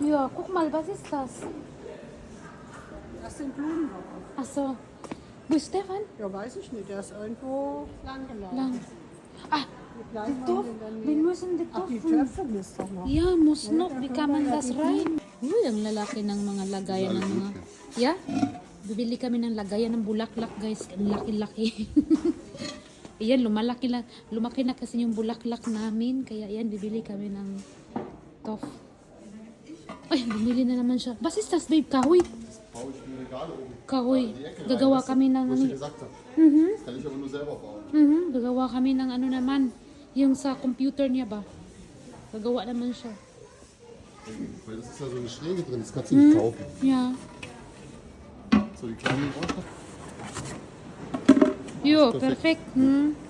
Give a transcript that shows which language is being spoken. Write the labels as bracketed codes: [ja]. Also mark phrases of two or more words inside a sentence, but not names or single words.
[de] Ja, guck mal, was ist das? Das sind Blumenhocker. Achso. Wo ist Stefan? Ja, weiß ich nicht. Der ist irgendwo lang gelaufen. Lang. Ah, Wie klein die waren Topf. denn dann Wir die... müssen die Ach, die Töpfe. Töpfe müsst doch noch. Ja, muss Ja, noch. da Wie können kann wir man ja das die rein? [tl] Uy, ang lalaki ng mga lagayan ng mga... Yeah? Bibili kami ng lagayan ng bulaklak, guys. Ang laki-laki. Ayan, lumaki na kasi yung bulaklak namin. Kaya ayan, bibili kami ng tof. Ay, bumili na naman siya. [de] Was ist das, babe? Kahoy? Baue ich mir Regale oben. [tl] Kahoy. [de] in die Ecke rein, [tl] Gagawa [de] weißt du, [tl] kami ng [de] wo ich [tl] ano. [de] dir gesagt habe. Das kann ich aber nur selber bauen. [tl] Gagawa kami ng ano naman. Yung sa computer niya ba? Gagawa naman siya. [de] Weil das ist ja so eine Schräge drin, das kannst du nicht kaufen. Yeah. So, die kleinen Bausteine. Jo, Perfekt. perfekt.